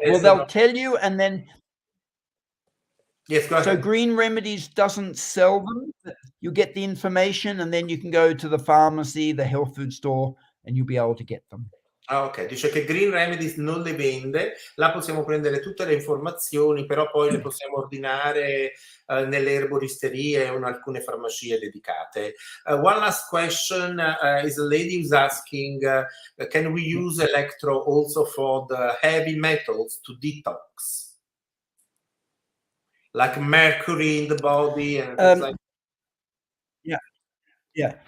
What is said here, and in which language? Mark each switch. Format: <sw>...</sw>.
<en>Well, they'll tell you and then... Yes, go ahead. So Green Remedies doesn't sell them. You get the information and then you can go to the pharmacy, the health food store, and you'll be able to get them.</en> <it>Ok, dice che Green Remedies non le vende, là possiamo prendere tutte le informazioni, però poi le possiamo ordinare nelle erboristerie o in alcune farmacie dedicate.</it> <en>One last question is a lady who's asking, can we use electro also for the heavy metals to detox? Like mercury in the body and things like that? Yeah.</en>